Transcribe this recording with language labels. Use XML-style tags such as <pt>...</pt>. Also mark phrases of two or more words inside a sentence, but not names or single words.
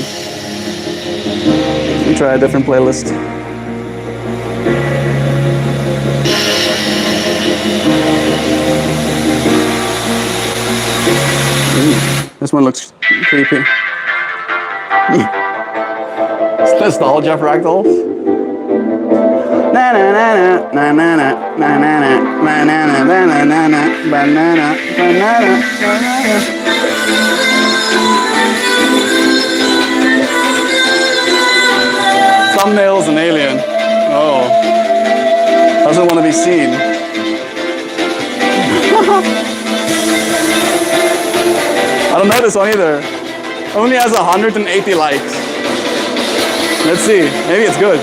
<en>Let me try a different playlist. This one looks creepy. It's nostalgia fractals. Na na na na na na na na na na na na na na na na banana banana banana. Thumbnail's an alien. Oh, doesn't want to be seen. I don't know this one either. Only has 180 likes. Let's see. Maybe it's good.</en>